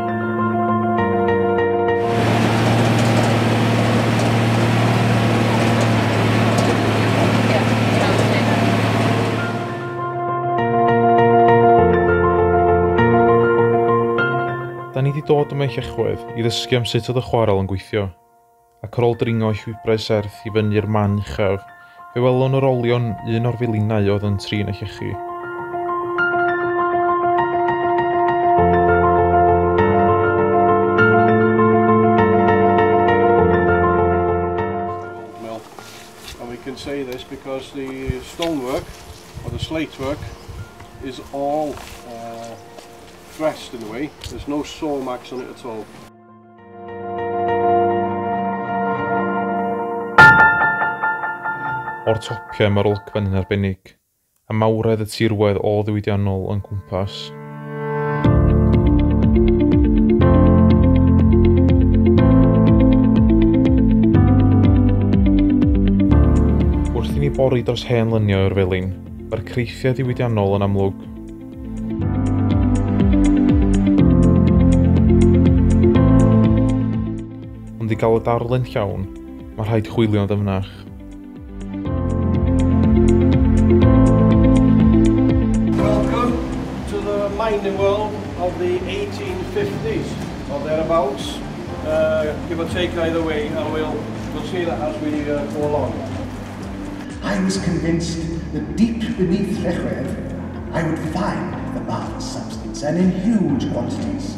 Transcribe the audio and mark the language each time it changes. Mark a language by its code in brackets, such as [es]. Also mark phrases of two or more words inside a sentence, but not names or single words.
[cy] Da ni wedi dod yma i Llechwedd i ddysgu am sut oedd y chwarel yn gweithio, ac ar ôl dringo i llwybrau serth i fyny'r man uchaf, fe welon yr olion un o'r felinau oedd yn trin y llechi. [en] And we can say this because the stonework, or the slate work, is all dressed in a way. There's no saw marks on it at all. [cy] O'r topiau mae'r olygfa'n yn arbennig, a mawredd y tirwedd o ddiwydiannol yn cwmpas. Wrth i ni bori dros hen luniau o'r felin, mae'r creithiau ddiwydiannol yn amlwg. Ond i gael y darlun llawn, mae rhaid chwilio'n dyfnach. [en] Mining world of the 1850s or thereabouts, give or take either way, and we'll see that as we go along. I was convinced that deep beneath Llechwedd I would find the marvellous substance, and in huge quantities.